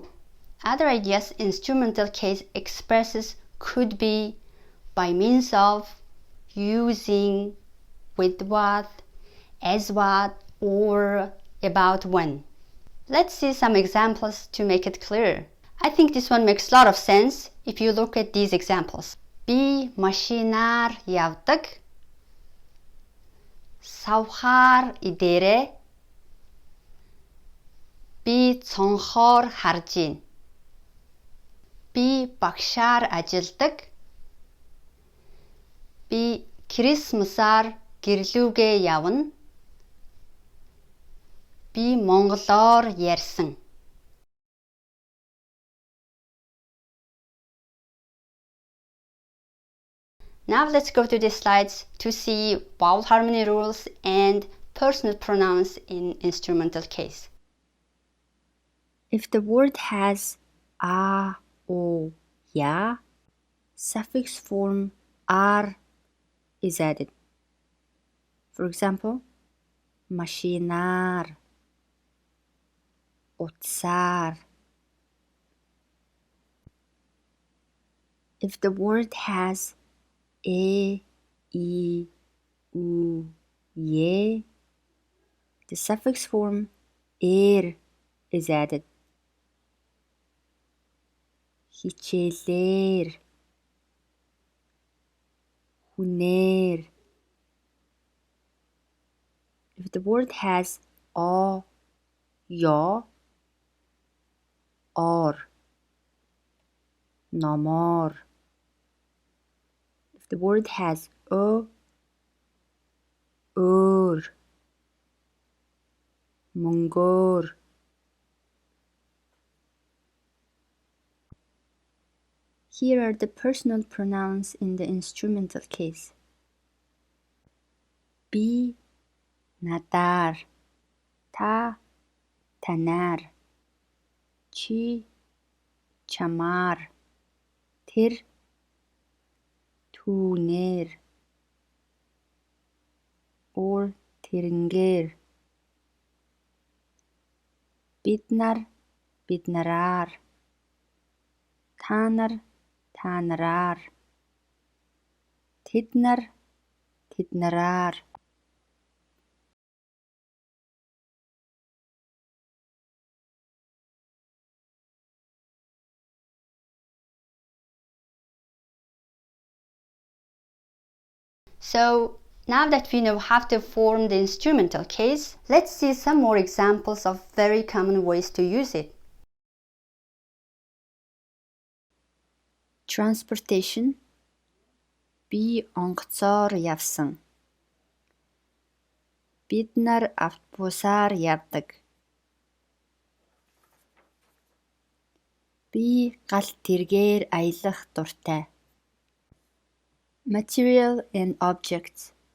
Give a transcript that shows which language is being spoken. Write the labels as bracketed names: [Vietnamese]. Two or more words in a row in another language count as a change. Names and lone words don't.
[English] Other ideas instrumental case expresses could be by means of, using, with what, as what, or about when. Let's see some examples to make it clearer. I think this one makes a lot of sense if you look at these examples. [Mongolian] Би машинаар явдаг. Савхаар идээрэй. Би цонхоор харж байна. Би багшаар ажилдаг. Би Крисмсаар гэрлүүгээ явна. Би монголоор ярьсан. [English] Now let's go to the slides to see vowel harmony rules and personal pronouns in instrumental case. If the word has a, o, ya, suffix form ar is added. For example, [Mongolian] машинаар, утсаар. [English] If the word has e, i, u, ye, the suffix form er is added. [Mongolian] Хичээлээр, хүнээр. [English] If the word has o, yo, or, namor. If the word has o, ur, mongor. Here are the personal pronouns in the instrumental case. [Mongolian] Би надаар, та танаар, чи чамаар, тэр түүнээр, or тэрнгээр. Бид нар биднараар, та нар та нараар, тэд нар тэднараар. [English] So, now that we know how to form the instrumental case, let's see some more examples of very common ways to use it. Transportation. [Mongolian] Би онгоцоор явсан. Бид нар автобусаар явдаг. Би галт тэргээр аялах дуртай. [English] Material and objects.